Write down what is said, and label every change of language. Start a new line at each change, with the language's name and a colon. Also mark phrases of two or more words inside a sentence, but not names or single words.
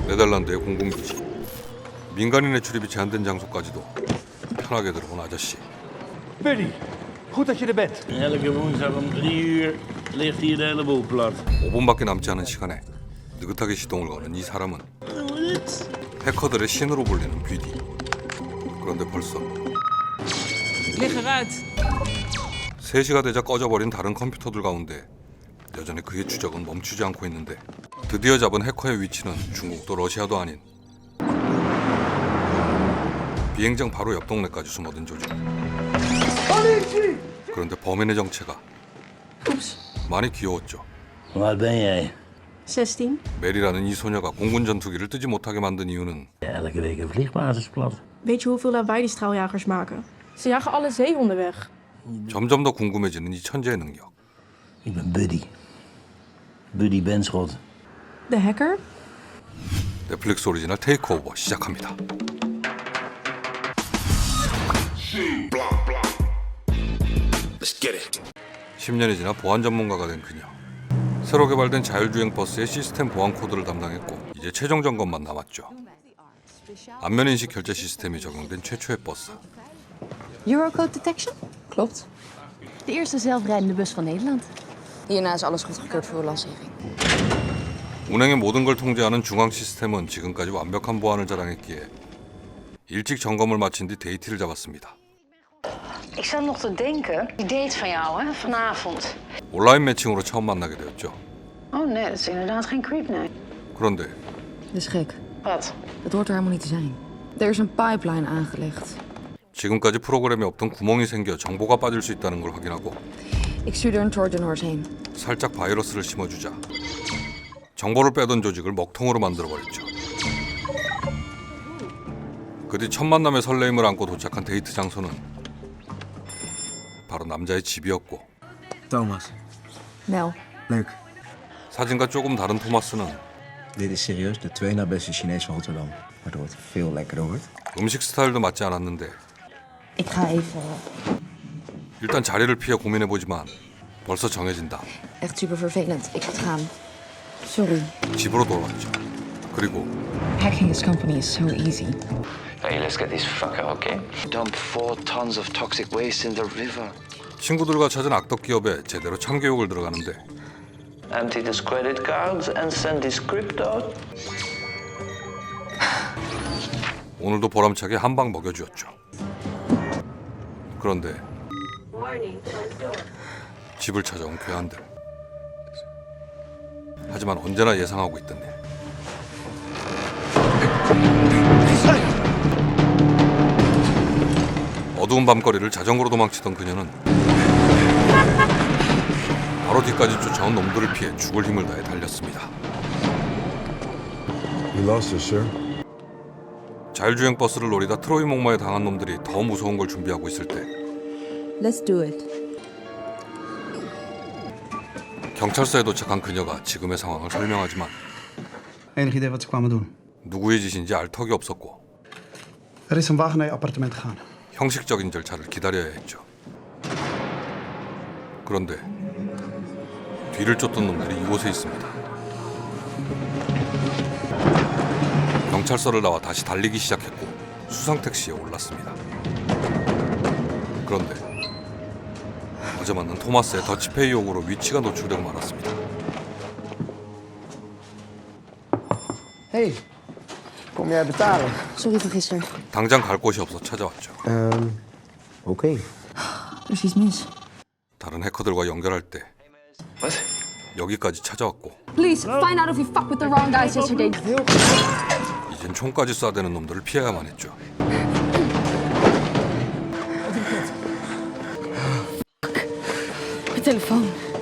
Korean: 네덜란드의 공군기지. 민간인의 출입이 제한된 장소까지도 편하게 들어온 아저씨.
Dutch: Buddy, goed dat je er bent. Elke woensdag om 3 uur ligt hier de hele boel plat.
Korean: 5분밖에 남지 않은 시간에 느긋하게 시동을 거는 이 사람은 해커들의 신으로 불리는 BD. 그런데 벌써
Dutch: Lig eruit.
Korean: 3시가 되자 꺼져버린 다른 컴퓨터들 가운데 여전히 그의 추적은 멈추지 않고 있는데 드디어 잡은 해커의 위치는 중국도 러시아도 아닌 비행장 바로 옆 동네까지 숨어든 조직. 그런데 범인의 정체가 많이 귀여웠죠.
Dutch: Wat ben jij? 16.
Korean: 메리라는 이 소녀가 공군 전투기를 뜨지 못하게 만든 이유는
Dutch: Elke week een vliegbasis plat. Weet je hoeveel lawaai die straaljagers maken? Ze jagen alle zeehonden weg.
Korean: 점점 더 궁금해지는 이 천재의 능력.
Dutch: Ik ben Buddy. Buddy Benschot. De hacker?
Korean: 넷플릭스 오리지널 테이크오버 시작합니다.
English: Let's get it.
Korean: 10년이 지나 보안 전문가가 된 그녀. 새로 개발된 자율주행 버스의 시스템 보안 코드를 담당했고 이제 최종 점검만 남았죠. 안면 인식 결제 시스템이 적용된 최초의 버스.
English: Eurocode detection?
Dutch: Klopt. De eerste zelfrijdende bus van Nederland. Hierna is alles goedgekeurd voor lancering.
Korean: 운행의 모든 걸 통제하는 중앙 시스템은 지금까지 완벽한 보안을 자랑했기에 일찍 점검을 마친 뒤 데이트를 잡았습니다.
Dutch: Ik zat nog te denken, die date van jou, hè, vanavond.
Korean: 온라인 매칭으로 처음 만나게 되었죠.
Dutch: Oh nee, dat is inderdaad geen creep, nee.
Korean: 그런데
Dutch: Dat is gek. Wat? Dat hoort er helemaal niet te zijn. Er is een pipeline aangelegd.
Korean: 지금까지 프로그램에 없던 구멍이 생겨 정보가 빠질 수 있다는 걸 확인하고
Dutch: Ik stuur er een
English: Trojan horse
Dutch: heen.
Korean: 살짝 바이러스를 심어주자 정보를 빼던 조직을 먹통으로 만들어버렸죠. 그 뒤 첫 만남의 설레임을 안고 도착한 데이트 장소는 바로 남자의 집이었고
Dutch: Thomas, Mel. leuk.
Korean: 사진과 조금 다른 토마스는
Dutch: Dit is serieus de tweede na beste Chinees van Rotterdam. Waardoor het veel lekkerder wordt.
Korean: 음식 스타일도 맞지 않았는데
Dutch: Ik ga even...
Korean: 일단 자리를 피해 고민해보지만 벌써 정해진다.
Dutch: Echt super vervelend. Ik moet gaan. Sorry.
Korean: 집으로 돌아왔죠. 그리고
English: Hacking this company is so easy. Hey, let's get this fucker, okay? Dump 4 tons of toxic waste in the river.
Korean: 친구들과 찾은 악덕 기업에 제대로 참교육을 들어가는데
English: Empty these credit cards and send this crypto.
Korean: 오늘도 보람차게 한 방 먹여주었죠. 그런데 집을 찾아온 괴한들. 하지만 언제나 예상하고 있던 일. 어두운 밤거리를 자전거로 도망치던 그녀는 바로 뒤까지 쫓아온 놈들을 피해 죽을 힘을 다해 달렸습니다.
English: You lost us, sir.
Korean: 자율주행 버스를 노리다 트로이 목마에 당한 놈들이 더 무서운 걸 준비하고 있을 때
English: Let's do it.
Korean: 경찰서에 도착한 그녀가 지금의 상황을 설명하지만
Dutch: Enig idee wat ze kwamen doen?
Korean: 누구의 짓인지 알 턱이 없었고
Dutch: Er is een wagen naar je appartement gegaan.
Korean: 형식적인 절차를 기다려야 했죠. 그런데 뒤를 쫓던 놈들이 이곳에 있습니다. 경찰서를 나와 다시 달리기 시작했고 수상 택시에 올랐습니다. 그런데 어제 만난 토마스의 더치페이 요구로 위치가 노출되고 말았습니다.
Dutch: Hey, kom jij betalen? Sorry van gisteren.
Korean: 당장 갈 곳이 없어 찾아왔죠.
Dutch: Oké. Er is iets mis.
Korean: 다른 해커들과 연결할 때
English: What?
Korean: 여기까지 찾아왔고
English: Please, find out if you fucked with the wrong guys yesterday.
Korean: 이젠 총까지 쏴대는 놈들을 피해야만 했죠.
Dutch: Mijn telefoon.